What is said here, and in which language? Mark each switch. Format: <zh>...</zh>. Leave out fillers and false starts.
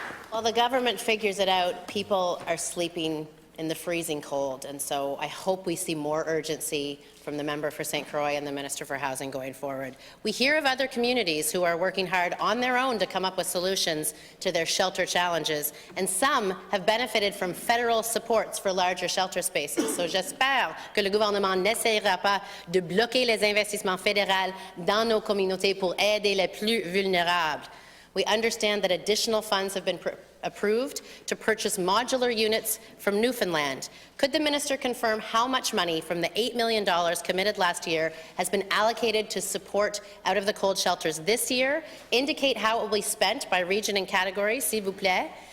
<en>While the government figures it out, people are sleeping in the freezing cold, and so I hope we see more urgency from the member for St. Croix and the Minister for Housing going forward. We hear of other communities who are working hard on their own to come up with solutions to their shelter challenges, and some have benefited from federal supports for larger shelter spaces.</en> <fr>So j'espère que le gouvernement n'essayera pas de bloquer les investissements fédéraux dans nos communautés pour aider les plus vulnérables.</fr> <en>We understand that additional funds have been approved to purchase modular units from Newfoundland. Could the minister confirm how much money from the $8 million committed last year has been allocated to support out-of-the-cold shelters this year? Indicate how it will be spent by region and category,</en> <fr>s'il vous plaît.</fr>